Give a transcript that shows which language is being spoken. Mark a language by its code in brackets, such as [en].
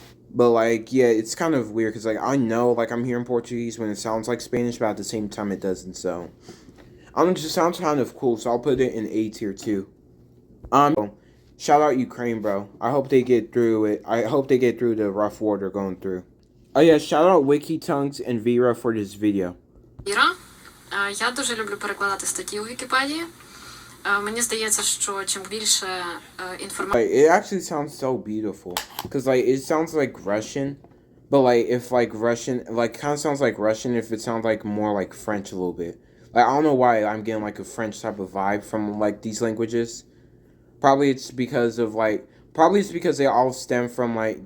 [en] But, like, yeah, it's kind of weird, because, like, I know, like, I'm hearing Portuguese when it sounds like Spanish, but at the same time it doesn't, so. I don't know, it just sounds kind of cool, so I'll put it in A tier, too. Shout out Ukraine, bro. I hope they get through it. I hope they get through the rough war they're going through. Oh, yeah, shout out WikiTongues and Vera for this video. [uk] Іра, я дуже люблю перекладати статті у Вікіпедії. Мені здається, що чим більше інформації... [en] It actually sounds so beautiful. Because, like, it sounds like Russian. But, like, if, like, Russian... Like, kind of sounds like Russian if it sounds, like, more like French a little bit. Like, I don't know why I'm getting, like, a French type of vibe from, like, these languages. Probably it's because they all stem from, like...